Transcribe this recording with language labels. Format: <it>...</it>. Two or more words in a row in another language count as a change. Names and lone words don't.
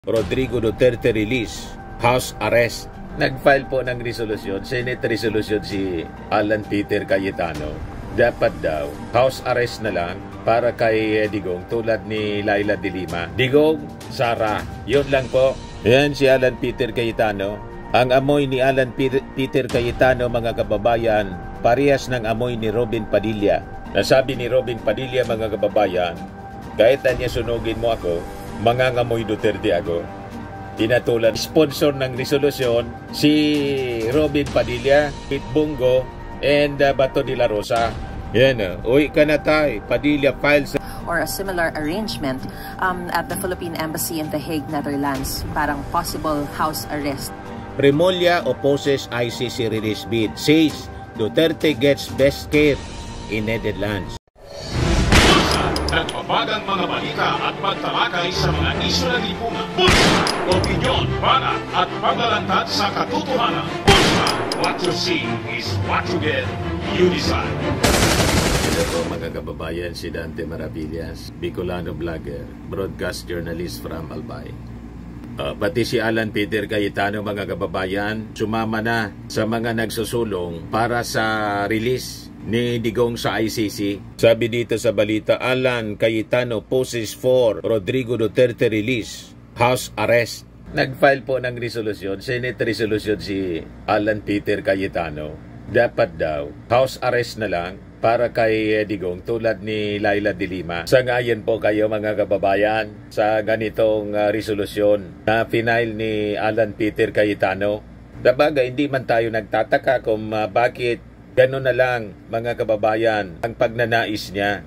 <en>Rodrigo Duterte release, house arrest.</en> <tl>Nag-file po ng resolusyon,</tl> <en>Senate resolution</en> <tl>si Alan Peter Cayetano. Dapat daw,</tl> <en>house arrest</en> <tl>na lang para kay Digong tulad ni Laila de Lima. Digong, Sara, yun lang po. Yan si Alan Peter Cayetano. Ang amoy ni Alan Peter Cayetano, mga kababayan, parehas ng amoy ni Robin Padilla. Nasabi ni Robin Padilla, mga kababayan, kahit na niya sunugin mo ako, mangangamoy Duterte ako. Tinatulan, sponsor ng resolusyon si Robin Padilla, Pete Bongo, and Bato de la Rosa. Yan, uwi ka na tayo. Padilla files</tl> <en>or a similar arrangement at the Philippine Embassy in The Hague, Netherlands.</en> <tl>Parang</tl> <en>possible house arrest. Remulla opposes ICC release bid. Says Duterte gets best care in Netherlands.</en> <tl>Nagpapagang mga balita at pagtalakay sa mga isyu ng lipunan. Bulsa! Opinyon, banat at paglalantad sa katotohanan. Bulsa!</tl> <en>What you see is what you get. You decide.</en> <tl>Ito po, mga kababayan, si Dante Maravillas,</tl> <en>Bicolano vlogger, broadcast journalist from Albay.</en> <tl>Pati si Alan Peter Cayetano, mga kababayan, sumama na sa mga nagsusulong para sa release ni Digong sa ICC. Sabi dito sa balita,</tl> <en>Alan Cayetano poses for Rodrigo Duterte release, house arrest.</en> <tl>Nag-file po ng resolusyon,</tl> <en>Senate resolution</en> <tl>si Alan Peter Cayetano. Dapat daw,</tl> <en>house arrest</en> <tl>na lang para kay Digong tulad ni Laila de Lima. Sangayon po kayo, mga kababayan, sa ganitong resolusyon na final ni Alan Peter Cayetano. Dabaga, hindi man tayo nagtataka kung bakit gano'n na lang, mga kababayan, ang pagnanais niya.</tl>